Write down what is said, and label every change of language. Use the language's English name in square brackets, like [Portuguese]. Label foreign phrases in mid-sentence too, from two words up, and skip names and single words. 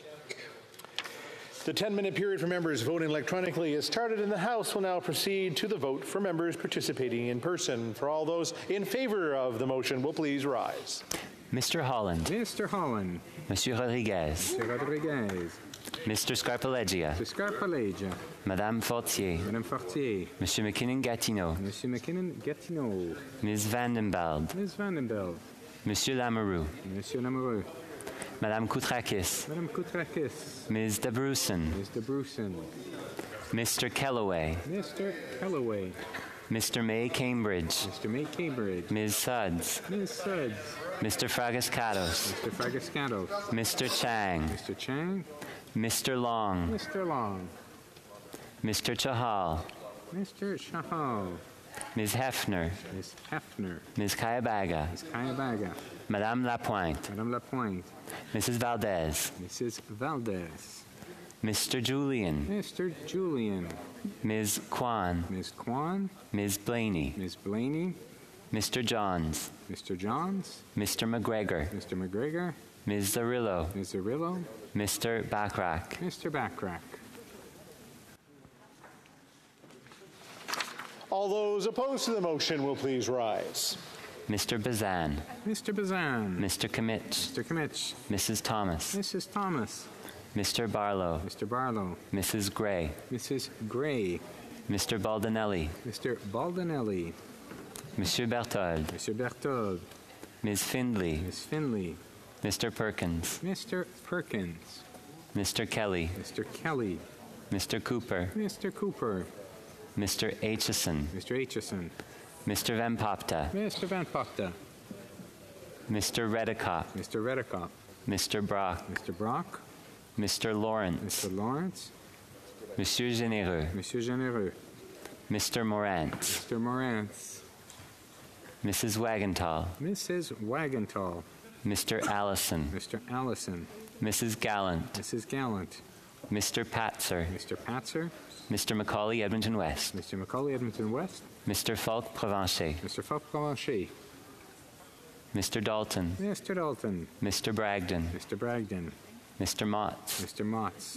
[English] The 10-minute period for members voting electronically is started, and the House will now proceed to the vote for members participating in person. For all those in favor of the motion, will please rise. Mr. Holland. Mr. Holland. Monsieur Rodriguez. Mr. Rodriguez. Mr. Scarpaleggia. Mr. Scarpaleggia. Madame Fortier. Madame Fortier. Monsieur McKinnon-Gatineau. Monsieur McKinnon-Gatineau. Ms. Vandenbeld. Ms. Vandenbeld. Monsieur Lamoureux. Monsieur Lamoureux. Madame Koutrakis. Madame Koutrakis. Ms. de Brusen. Ms. de Brusen. Mr. Kellaway. Mr. Kellaway. Mr. May Cambridge. Mr. May Cambridge. Ms. Suds. Ms. Suds. Mr. Fragascatos. Mr. Fragascatos. Mr. Chang. Mr. Chang. Mr. Long. Mr. Long. Mr. Chahal. Mr. Chahal. Ms. Hefner. Ms. Hefner. Ms. Kayabaga. Ms. Kayabaga. Madame Lapointe. Madame Lapointe. Mrs. Valdez. Mrs. Valdez. Mr. Julian. Mr. Julian. Ms. Kwan. Ms. Kwan. Ms. Blaney. Ms. Blaney. Mr. Johns. Mr. Johns. Mr. McGregor. Mr. McGregor. Ms. Zarillo. Ms. Zarillo. Mr. Backrack. Mr. Backrack. All those opposed to the motion will please rise. Mr. Bezan. Mr. Bezan. Mr. Kimmich. Mr. Kimmich. Mrs. Thomas. Mrs. Thomas. Mr. Barlow. Mr. Barlow. Mrs. Gray. Mrs. Gray. Mr. Baldinelli. Mr. Baldinelli. Monsieur Berthold. Mr. Berthold. Ms. Findley. Ms. Findley. Mr. Perkins. Mr. Perkins. Mr. Kelly. Mr. Kelly. Mr. Cooper. Mr. Cooper. Mr. Aitchison. Mr. Aitchison. Mr. Van Popta. Mr. Van Popta. Mr. Redekop. Mr. Redekop. Mr. Brock. Mr. Brock. Mr. Lawrence. Mr. Lawrence. Monsieur Généreux. Monsieur Généreux. Mr. Morant. Mr. Morant. Mrs. Wagantall. Mrs. Wagantall. Mr. Allison. Mr. Allison. Mrs. Gallant. Mrs. Gallant. Mr. Patzer. Mr. Patzer. Mr. Macaulay, Edmonton West. Mr. Macaulay, Edmonton West. Mr. Falk, Provencher. Mr. Falk, Provencher. Mr. Dalton. Mr. Dalton. Mr. Bragdon. Mr. Bragdon. Mr. Motts. Mr. Motts.